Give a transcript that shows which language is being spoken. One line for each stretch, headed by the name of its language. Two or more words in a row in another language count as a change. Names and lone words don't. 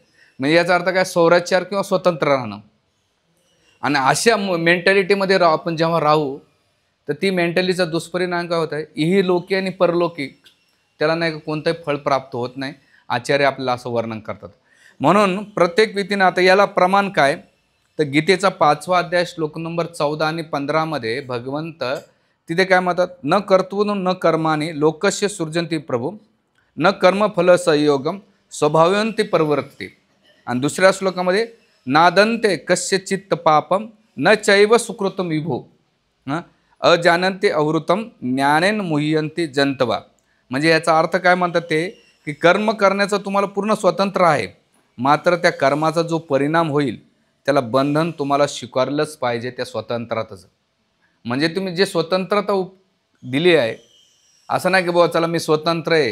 Marathi: म्हणजे याचा अर्थ काय, स्वराज्यावर किंवा स्वतंत्र राहणं. आणि अशा मेंटॅलिटीमध्ये आपण जेव्हा राहू तर ती मेंटॅलिटीचा दुष्परिणाम काय होत आहे, इही लोकी आणि परलोकी त्याला नाही कोणतंही फळ प्राप्त होत नाही. आचार्य आपल्याला असं वर्णन करतात. म्हणून प्रत्येक व्यक्तीनं, आता याला प्रमाण काय, तर गीतेचा 5वा अध्याय श्लोक नंबर 14 आणि 15 मध्ये भगवंत तिथे काय म्हणतात,
Sanskrit: न कर्तृ न कर्माणी लोकस्य सृजन्ति प्रभू न कर्मफल संयोगम स्वभावयंती प्रवर्तते.
Marathi: आणि दुसऱ्या श्लोकामध्ये
Sanskrit: नादंते कस्य चित्त पापम न चैव सुकृतम विभो अजानंते अवृतम ज्ञानेन मुह्यंती जंतवा.
Marathi: म्हणजे याचा अर्थ काय म्हणतात ते, की कर्म करण्याचं तुम्हाला पूर्ण स्वतंत्र आहे, मात्र त्या कर्माचा जो परिणाम होईल त्याला बंधन तुम्हाला स्वीकारलंच पाहिजे त्या स्वतंत्रातच. म्हणजे तुम्ही जे स्वतंत्रता दिली आहे, असं नाही की बाबा चला मी स्वतंत्र आहे.